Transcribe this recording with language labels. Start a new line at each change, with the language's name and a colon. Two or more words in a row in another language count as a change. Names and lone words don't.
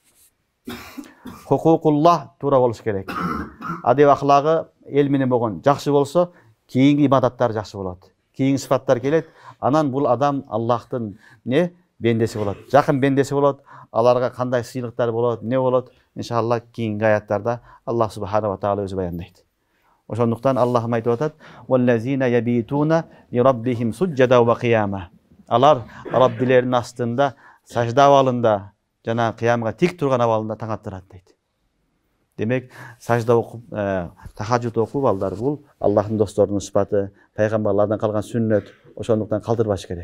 Kyrgyz: Хукукуллах туура болуш керек. Адеп ахлагы эл менен болгон жакшы болсо, кийинки ибадаттар жакшы болот. Кийинки сыфаттар келет. Анан бул адам Аллахтын бендеси болот. Жакын бендеси болот. Аларга кандай сыйлыктар болот, не болот? Иншалла кийинки аяттарда Аллах
Arabic: سبحانه وتعالى
Kyrgyz: өзү баяндайт. Ошондуктан Аллахым айтып атат:
Arabic: "والذين يبيتون لربهم سجدا وقياما."
Kyrgyz: Алар Раббилеринин астында сажда абалында жана кыямга тик турган абалында таң аттырат дейт. Демек, сажда окуп, тахаджуд окуп алдар бул Аллахтын досторунун сыпаты, пайгамбарлардан калган сүннөт. Ошондуктан калтырбаш керек.